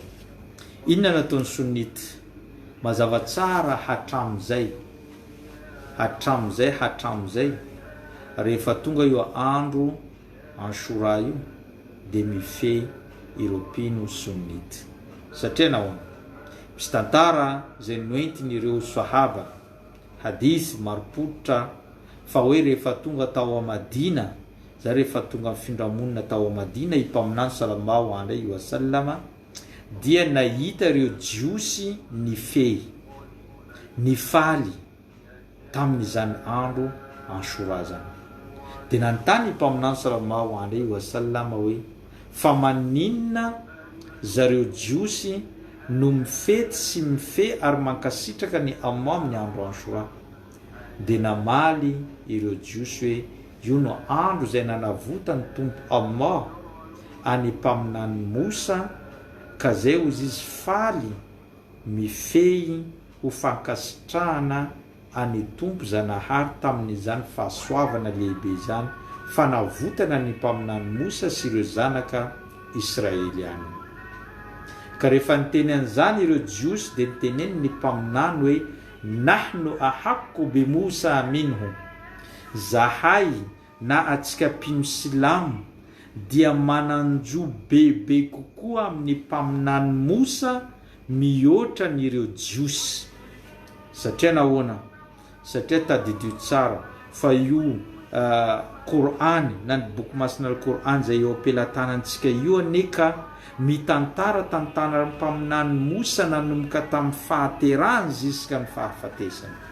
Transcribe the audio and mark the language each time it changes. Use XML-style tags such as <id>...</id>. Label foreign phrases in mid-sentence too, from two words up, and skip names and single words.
<mg>Inona no ataony sunnite? Mazava tsara hatramin'izay rehefa tonga io andro Ashura io dia mifehy ireo mpino sunnite. Satria nahoana? Misy tantara zay noentin'ireo sahaba, hadisy maropotra fa hoe rehefa tonga tao a Madina, za rehefa tonga findramonina tao a Madina i mpaminany</mg> <ar>صلى الله عليه وسلم,</ar> <mg>dia nahita ireo jiosy ny fey, ny faly tamin'izany andro Ashura zany. Dia nanontany i mpaminany</mg> <ar>صلى الله عليه وسلم</ar> <mg>hoe fa maninona zareo jiosy no mifety sy mifehy ary mankasitraka ny Allah amin'ny andro Ashura? Dia namaly ireo jiosy hoe io no andro zay nanavota ny tompo Allah any mpaminany Musa, ka zay ozy izy faly mifehy ho fankasitrahana any tompo zanahary tamin'izany fahasoavana lehibe zany fa navotana ny mpaminany Musa sy ireo zanaka Israeliana. Ka rehefa niteny an'izany ireo jiosy dia niteneny ny mpaminany hoe</mg> <ar>نحن أحق بموسى منه,</ar> <mg>zahay na atsika mpino silamo dia mananjo bebe kokoa amin'ny mpaminany Musa mihoatra n'ireo jiosy. Satria nahoana? Satria tadidio tsara fa io Qur'any na ny boky masina Qur'any zay eo ampelantanantsika io aneka mitantara tantara mpaminany Musa nanomboka tamin'ny fahaterahany ziska ny fahafatesany.</mg>